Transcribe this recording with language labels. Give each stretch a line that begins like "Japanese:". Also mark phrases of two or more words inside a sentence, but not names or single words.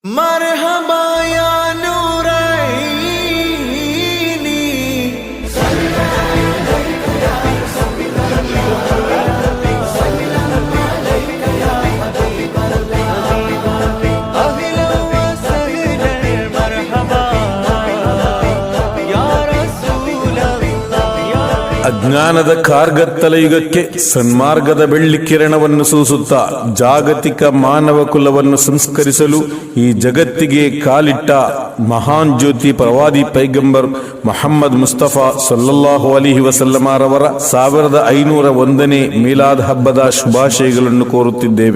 Arabic: مرحبا يا نوريني أهلا وسهلا مرحبا يا رسول الله.
Kannada: ಅಜ್ಞಾನದ ಕಾರ್ಗತ್ತಲ ಯುಗಕ್ಕೆ ಸನ್ಮಾರ್ಗದ ಬೆಳ್ಳಿ ಕಿರಣವನ್ನು ಸೂಸುತ್ತಾ ಜಾಗತಿಕ ಮಾನವ ಕುಲವನ್ನು ಸಂಸ್ಕರಿಸಲು ಈ ಜಗತ್ತಿಗೆ ಕಾಲಿಟ್ಟ ಮಹಾನ್ ಜ್ಯೋತಿ ಪ್ರವಾದಿ ಪೈಗಂಬರ್ ಮೊಹಮ್ಮದ್ ಮುಸ್ತಫಾ
Arabic: صلى الله عليه وسلم
Kannada: 1501ನೇ ಮೀಲಾದ್ ಹಬ್ಬದ ಶುಭಾಶಯಗಳನ್ನು ಕೋರುತ್ತಿದ್ದೇವೆ.